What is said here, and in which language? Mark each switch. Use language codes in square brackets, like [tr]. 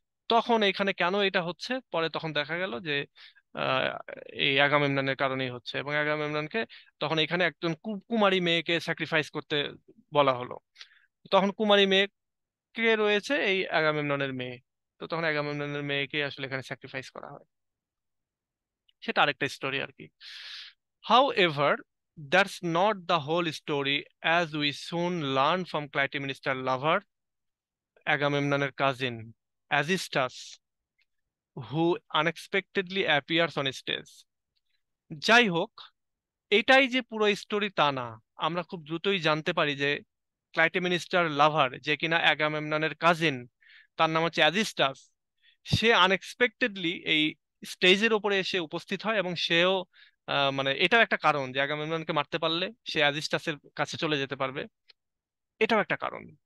[bn] তখন এখানে কেন এটা হচ্ছে, পরে তখন দেখা গেল যে আহ, এই আগামেমননের কারণেই হচ্ছে, এবং আগামেমননকে তখন এখানে একজন কুমারী মেয়েকে স্যাক্রিফাইস করতে বলা হলো। তখন কুমারী মেয়ে কে রয়েছে? এই আগামেমননের মেয়ে। তো তখন আগামেমননের মেয়েকে আসলে এখানে স্যাক্রিফাইস করা হয়, সেটা আরেকটা স্টোরি আর কি। How ever, [en] That's not the whole story, as we soon learn from Clytemnestra's lover, Agamemnon's cousin, Aegisthus, who unexpectedly appears on stage. [bn] যাই হোক, এটাই যে পুরো স্টোরি তা না। আমরা খুব দ্রুতই জানতে পারি যে ক্লাইটেমিনিস্টার লাভার, যে কিনা অ্যাগামেমননের কাজিন, তার নাম হচ্ছে অ্যাজিস্টাস, সে আনএক্সপেক্টেডলি এই স্টেজের ওপরে এসে উপস্থিত হয়, এবং সেও মানে এটাও একটা কারণ যে অ্যাগামেমননকে মারতে পারলে সে অ্যাজিস্টাসের কাছে চলে যেতে পারবে, এটাও একটা কারণ।